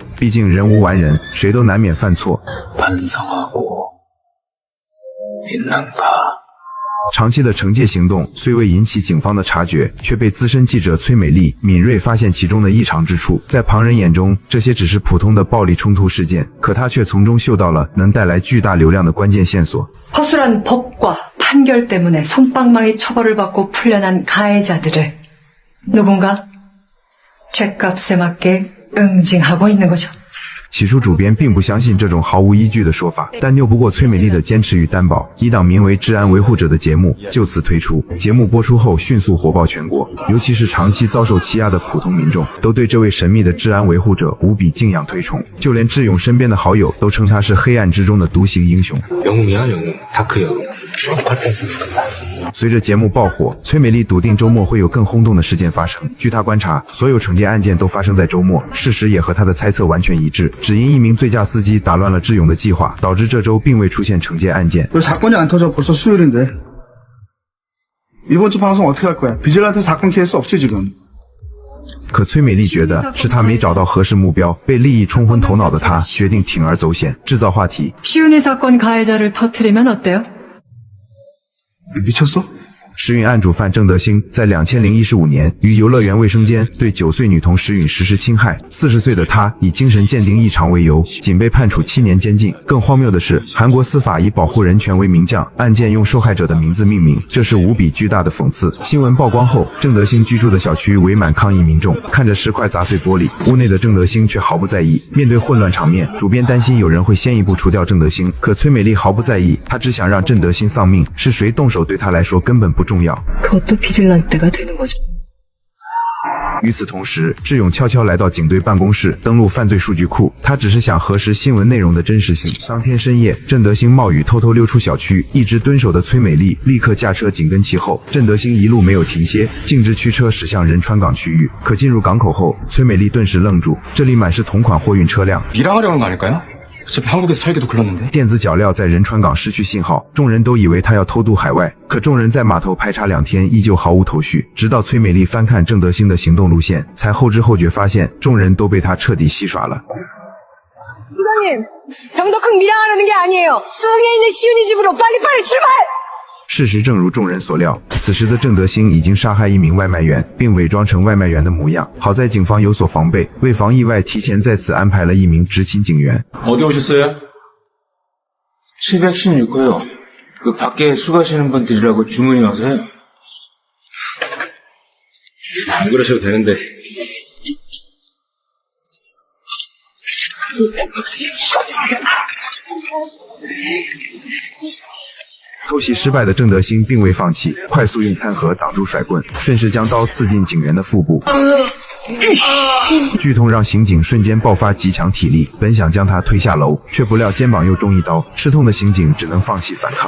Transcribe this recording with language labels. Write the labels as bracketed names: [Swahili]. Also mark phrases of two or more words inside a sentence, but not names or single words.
[Chinese] 毕竟人无完人，谁都难免犯错。长期的惩戒行动虽未引起警方的察觉，却被资深记者崔美丽敏锐发现其中的异常之处。在旁人眼中，这些只是普通的暴力冲突事件，可他却从中嗅到了能带来巨大流量的关键线索。 [Korean] 허술한 법과 판결 때문에 솜방망이 처벌을 받고 풀려난 가해자들을 누군가 죗값에 맞게 응징하고 있는 거죠. [Chinese] 起初主编并不相信这种毫无依据的说法，但拗不过崔美丽的坚持与担保，一档名为《治安维护者》的节目就此推出。节目播出后迅速火爆全国，尤其是长期遭受欺压的普通民众都对这位神秘的治安维护者无比敬仰推崇，就连智勇身边的好友都称他是黑暗之中的独行英雄。 [Korean] 영웅이야 영웅 다크 영웅. [Chinese] 随着节目爆火，崔美丽笃定周末会有更轰动的事件发生。据她观察，所有惩戒案件都发生在周末，事实也和她的猜测完全一致。只因一名醉驾司机打乱了智勇的计划，导致这周并未出现惩戒案件。 [Korean] 사건이 안 터져 벌써 수요일인데 이번 주 방송 어떻게 할 거야? 비질란테 사건 케이스 없지 지금? [Chinese] 可崔美丽觉得是她没找到合适目标，被利益冲昏头脑的她决定铤而走险，制造话题。 [Korean] 시윤이 사건 가해자를 터뜨리면 어때요? 미쳤어? [Chinese] 食允案主犯郑德兴在2015年于游乐园卫生间对9岁女童食允实施侵害，40岁的他以精神鉴定异常为由，仅被判处7年监禁。更荒谬的是，韩国司法以保护人权为名将，案件用受害者的名字命名，这是无比巨大的讽刺。新闻曝光后，郑德兴居住的小区围满抗议民众，看着石块砸碎玻璃，屋内的郑德兴却毫不在意。面对混乱场面，主编担心有人会先一步除掉郑德兴，可崔美丽毫不在意，她只想让郑德兴丧命，是谁动手对她来说根本不重要。 [Korean] 그것도 비질란테가 되는 거죠. [Chinese] 与此同时，智勇悄悄来到警队办公室，登录犯罪数据库。他只是想核实新闻内容的真实性。当天深夜，郑德兴冒雨偷偷溜出小区，一直蹲守的崔美丽立刻驾车紧跟其后。郑德兴一路没有停歇，径直驱车驶向仁川港区域。可进入港口后，崔美丽顿时愣住，这里满是同款货运车辆。 [Korean] 밀항하려는 거 아닐까요? 어차피 한국에서 설계도 글렀는데. [Chinese] 电子脚镣在仁川港失去信号，众人都以为他要偷渡海外。可众人在码头排查2天，依旧毫无头绪。直到崔美丽翻看郑德兴的行动路线，才后知后觉发现众人都被他彻底戏耍了。 [Korean] 부장님, 정덕흥 밀항하려는 게 아니에요. 수흥에 있는 시윤이 집으로 빨리빨리 출발! [Chinese] 事实正如众人所料，此时的郑德兴已经杀害一名外卖员，并伪装成外卖员的模样。好在警方有所防备，为防意外，提前在此安排了一名执勤警员。 [Korean] 어디 오셨어요? 716호요. 그 밖에 수고하시는 분들이라고 주문이 와서요. 안 그러셔도 되는데. [Chinese] 偷袭失败的郑德兴并未放弃，快速用餐盒挡住甩棍，顺势将刀刺进警员的腹部。剧痛让刑警瞬间爆发极强体力，本想将他推下楼，却不料肩膀又中一刀，吃痛的刑警只能放弃反抗。